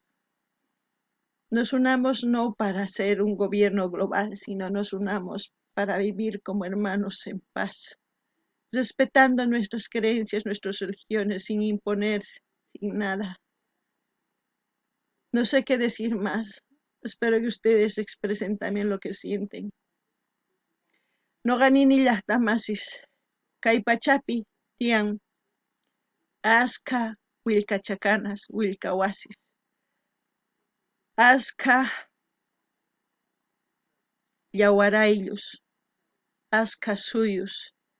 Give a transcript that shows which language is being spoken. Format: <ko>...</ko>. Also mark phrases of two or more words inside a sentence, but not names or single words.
<es>Nos unamos no para hacer un gobierno global, sino nos unamos para vivir como hermanos en paz, respetando nuestras creencias, nuestras religiones, sin imponer, sin nada. No sé qué decir más. Espero que ustedes expresen también lo que sienten.</es> <qu>Noqanini llaqtamasis, kay pachapi tiyan achka willkachakanas, willkawasis, achka yawarayllus, achka suyus,</qu>